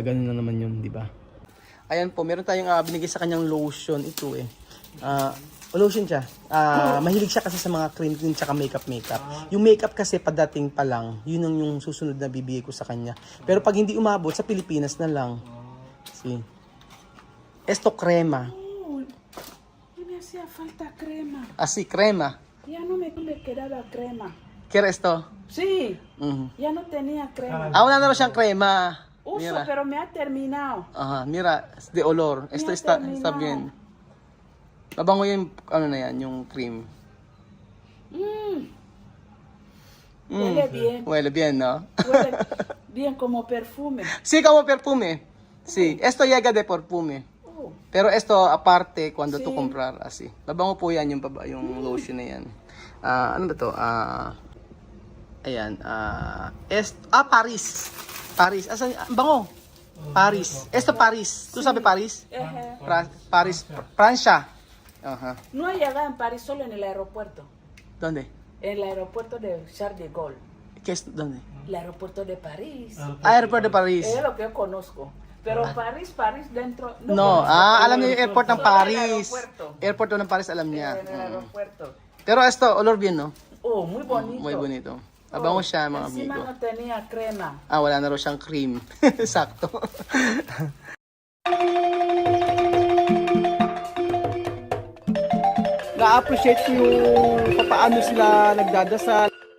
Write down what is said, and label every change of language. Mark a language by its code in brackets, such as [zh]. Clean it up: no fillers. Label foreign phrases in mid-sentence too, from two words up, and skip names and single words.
[tl] Ganun lang naman yun, di ba? Ayan po, meron tayong binigay sa kanyang lotion. Ito lotion siya. Mahilig siya kasi sa mga cream tsaka makeup. Yung makeup kasi padating pa lang, yun ang yung susunod na bibigay ko sa kanya. Pero pag hindi umabot, sa Pilipinas na lang. [es] See. Esto crema. Oh, y me hacía falta crema. Así, crema. Ya no me quedaba crema. ¿Quieres esto? Sí, Mhm. ya no tenía crema. [tl] Wala na raw siyang crema. [es] Uso, Mira. pero me ha terminado. Ajá, mira, de olor. Esto Ya está terminado. bien. [tl] Mabango yung, yung cream. [es] Huele bien. Huele bien, ¿no? Huele bien como perfume. Sí, como perfume. Sí, esto llega de perfume. Oh, Pero esto aparte cuando Sí. tú comprar así. [tl] Mabango po yan yung lotion na yan. Ano ba to? Ayan. Paris. Paris. Asan? Bango. Paris. [es] Esto Paris. ¿Tú sabes Paris? ejé. Paris. Francia. Ajá. No he llegado en París, solo en el aeropuerto. ¿Dónde? En el aeropuerto de Charles de Gaulle. ¿Qué es? ¿Dónde? El aeropuerto de París. Airport de Paris. Es lo que yo conozco. Pero París dentro. No, conozco. [tl] alam niya yung airport ng [es] Solo el Paris. aeropuerto. [tl] Airport ng Paris, alam niya. [es] En el aeropuerto. Pero esto, olor bien, no? Oh, muy bonito. Muy bonito. [tl] Abango siya, mga [es] Encima [tl] amigo. [es] no tenía crema. [tl] Wala na raw siyang cream. Sakto. Na-appreciate ko yung paano sila nagdadasal.